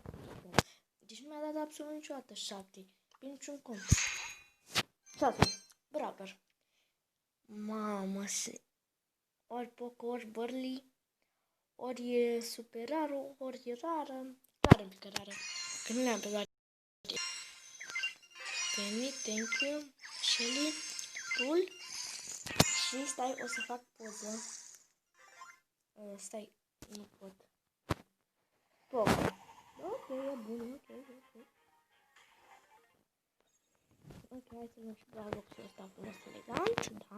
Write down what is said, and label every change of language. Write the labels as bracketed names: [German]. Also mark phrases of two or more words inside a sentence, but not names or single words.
[Romanian] Deci nu mi-a dat absolut niciodată 7. Pe niciun cont. 6. Brawler. Mamă, ori Poco, ori Burly, ori e super rară, ori e rară. Rară, un pic rară. Că nu le-am pe toate. Penny, [English] thank you, [Romanian] Shelly, Bull. Și stai, o să fac poză. Stai, nu pot. Poco. Ok, e bun, ok. Ok, hai să luăm și boxul ăsta frumos, elegant, da.